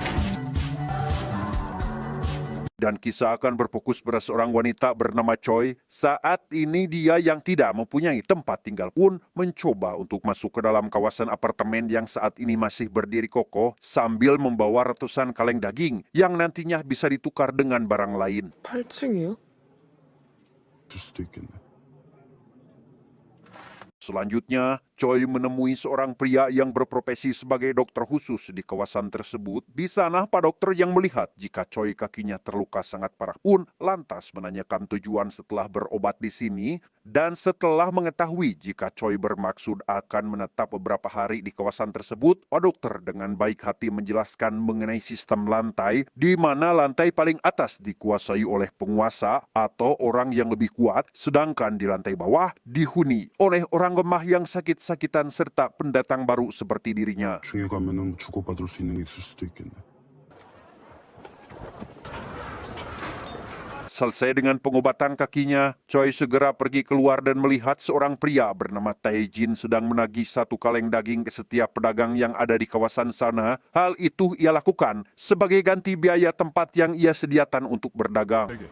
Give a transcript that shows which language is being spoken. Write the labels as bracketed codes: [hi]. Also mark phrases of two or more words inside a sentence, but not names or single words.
[id] Dan kisah akan berfokus pada seorang wanita bernama Choi. Saat ini dia yang tidak mempunyai tempat tinggal pun mencoba untuk masuk ke dalam kawasan apartemen yang saat ini masih berdiri kokoh sambil membawa ratusan kaleng daging yang nantinya bisa ditukar dengan barang lain. [ko] 8층이요? 줄 수도 있겠네. [id] Selanjutnya, Choi menemui seorang pria yang berprofesi sebagai dokter khusus di kawasan tersebut. Di sana, Pak Dokter yang melihat jika Choi kakinya terluka sangat parah pun lantas menanyakan tujuan setelah berobat di sini. Dan setelah mengetahui jika Choi bermaksud akan menetap beberapa hari di kawasan tersebut, Pak Dokter dengan baik hati menjelaskan mengenai sistem lantai, di mana lantai paling atas dikuasai oleh penguasa atau orang yang lebih kuat, sedangkan di lantai bawah dihuni oleh orang lemah yang sakit-sakitan serta pendatang baru seperti dirinya. [ko] 중에 가면은 주고받을 수 있는 게 있을 수도 있겠네. [id] Selesai dengan pengobatan kakinya, Choi segera pergi keluar dan melihat seorang pria bernama Tae-jin sedang menagih satu kaleng daging ke setiap pedagang yang ada di kawasan sana. Hal itu ia lakukan sebagai ganti biaya tempat yang ia sediakan untuk berdagang.